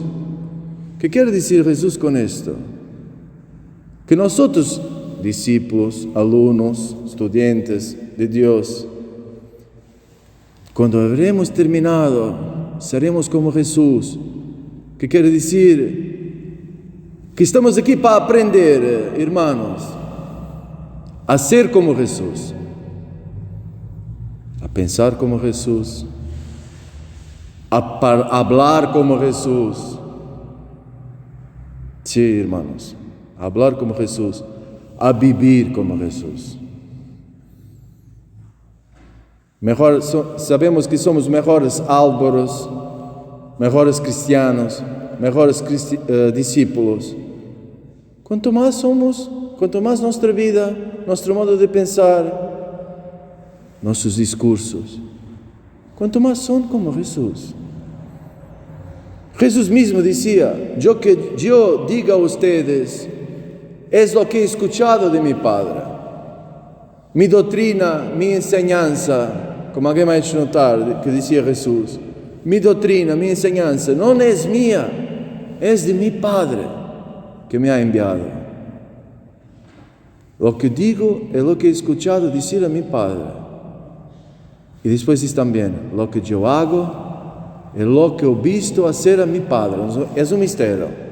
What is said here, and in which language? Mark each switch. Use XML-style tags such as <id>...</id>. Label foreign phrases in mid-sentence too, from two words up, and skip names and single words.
<es>¿Qué quiere decir Jesús con esto? Que nosotros, discípulos, alumnos, estudiantes de Dios, cuando habremos terminado, seremos como Jesús. ¿Qué quiere decir? que estamos aqui para aprender, irmãos, a ser como Jesus, a pensar como Jesus, a hablar como Jesus. Sí, irmãos, a hablar como Jesus, a vivir como Jesus. Sabemos que somos mejores álvaros, mejores cristianos, mejores discípulos.</es> <pt>Quanto mais nossa vida, nosso modo de pensar, nossos discursos, quanto mais são como Jesus. Jesus mesmo dizia:</pt> <es>"Yo que yo diga a ustedes es lo que he escuchado de mi Padre. Mi doutrina, mi enseñanza", como alguém me ha hecho notar,</es> <pt>que dizia Jesus,</pt> <es>"mi doutrina, mi enseñanza</es> <pt>não é minha, é</pt> <es>de mi Padre que me ha enviado. Lo que digo es lo que he escuchado decir a mi Padre." Y después dice también: "Lo que yo hago es lo que he visto hacer a mi Padre." Es un misterio.</es>